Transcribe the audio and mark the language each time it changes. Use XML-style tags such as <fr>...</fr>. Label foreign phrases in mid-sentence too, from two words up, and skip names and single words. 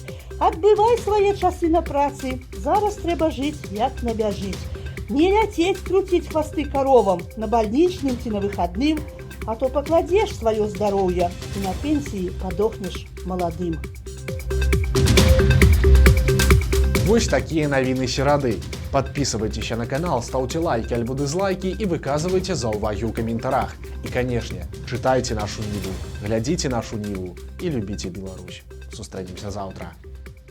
<be>Адбывай свае часы на працы. Зараз трэба жыць, як набяжыць. Не ляцець круціць хвасты каровам на бальнічным ці на выхадным, а то пакладзеш сваё здароўе і на пенсіі падохнеш маладым. Вось такие навіны серады.</be> <ru>Подписывайтесь на канал, ставьте лайки альбо дизлайки и выказывайте</ru> <be>заўвагі ў каментарах.</be> <ru>И, конечно, читайте нашу Ниву, глядите нашу Ниву и любите Беларусь.</ru> <be>Сустранемся завтра.</be>